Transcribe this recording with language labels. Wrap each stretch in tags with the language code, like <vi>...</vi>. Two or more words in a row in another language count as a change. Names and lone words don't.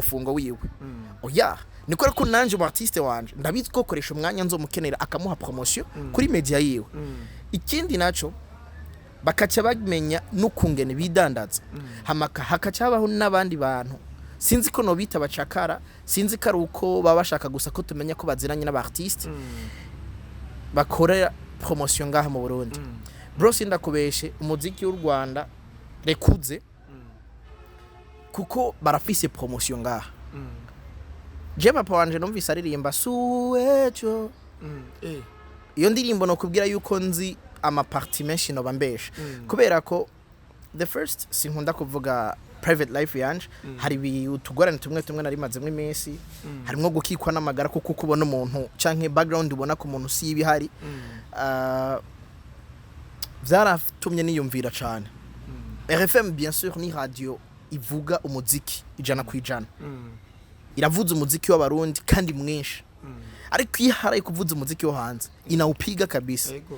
<rn>umufungo wiwe oya nikora ko nanje umu artiste wanje ndabizi ko koresha umwanya nzomukenera akamuha promotion kuri media yiwe ikindi naco bakaca bamenya n'ukungene bidandaza hamaka hakaca habaho n'abandi bantu sinzi ko no bita bacakara sinzi ko ari uko baba bashaka gusa ko tumenya ko baziranye n'abartiste bakorera promotion ngaha mu Burundi bro sindakubeshe umuziki w'u Rwanda rekuze kuko barafise promotion ngaha je papa wanje numvise aririmba suwejo iyo ndirimbo no kubwira yuko nzi ama party menshi no bambesha kubera ko</rn> <en>the first</en> <rn>sinkunda kuvuga</rn> <en>private life</en> <rn>yanje hari utugorane tumwe narimazemwe iminsi harimo gukikwa n'amagara kuko kubona umuntu canke background ubona ko umuntu si ibihari vyaratumye niyumvira cyane RFM</rn> <fr>bien sûr</fr> <rn>ni radio ivuga umuziki ijana kwijana iravuza umuziki w'abarundi kandi mwinshi ariko iharaye kuvuza umuziki wo hanze inawupiga kabisa</rn>